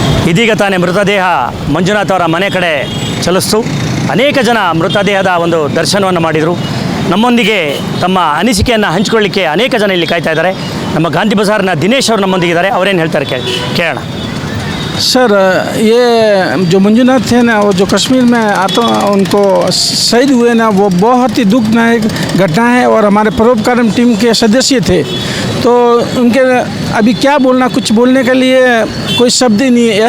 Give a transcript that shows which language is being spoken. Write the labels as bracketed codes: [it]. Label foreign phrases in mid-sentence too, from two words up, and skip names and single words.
[kn] ಇದೀಗ ತಾನೇ ಮೃತದೇಹ ಮಂಜುನಾಥ್ ಅವರ ಮನೆ ಕಡೆ ಚಲಿಸ್ತು. ಅನೇಕ ಜನ ಮೃತದೇಹದ ಒಂದು ದರ್ಶನವನ್ನು ಮಾಡಿದರು. ನಮ್ಮೊಂದಿಗೆ ತಮ್ಮ ಅನಿಸಿಕೆಯನ್ನು ಹಂಚಿಕೊಳ್ಳಿಕ್ಕೆ ಅನೇಕ ಜನ ಇಲ್ಲಿ ಕಾಯ್ತಾ ಇದ್ದಾರೆ. ನಮ್ಮ ಗಾಂಧಿ ಬಜಾರ್ನ ದಿನೇಶ್ ಅವರು ನಮ್ಮೊಂದಿಗಿದ್ದಾರೆ. ಅವರೇನು ಹೇಳ್ತಾರೆ ಕೇಳೋಣ. [hi] सर, ये जो मंजूनाथ थे ना, वो जो कश्मीर में उनको शहीद हुए ना, वो बहुत ही दुखदायक घटना है और हमारे परोपकारम टीम के सदस्य थे। तो उनके अभी क्या बोलना, कुछ बोलने के लिए कोई शब्द ही नहीं है।